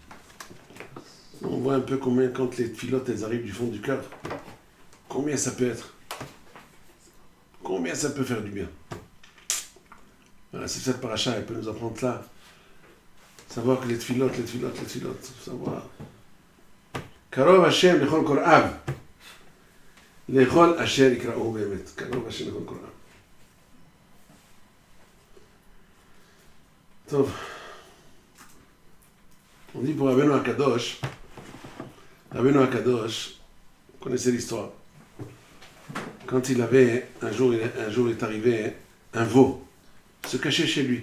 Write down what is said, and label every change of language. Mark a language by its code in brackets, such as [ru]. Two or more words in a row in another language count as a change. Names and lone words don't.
[fr] On voit un peu combien, quand les filotes elles arrivent du fond du cœur, combien ça peut être. Combien ça peut faire du bien. Voilà, c'est cette paracha, elle peut nous apprendre là. Savoir que les filotes, savoir. [he] קרוב השם לכל קוראיו לכל אשר יקראוהו באמת. קרוב השם לכל קוראיו. [fr] On dit pour Rabbeinu Akadosh, vous connaissez l'histoire. Quand il avait, un jour est arrivé un veau, se cachait chez lui.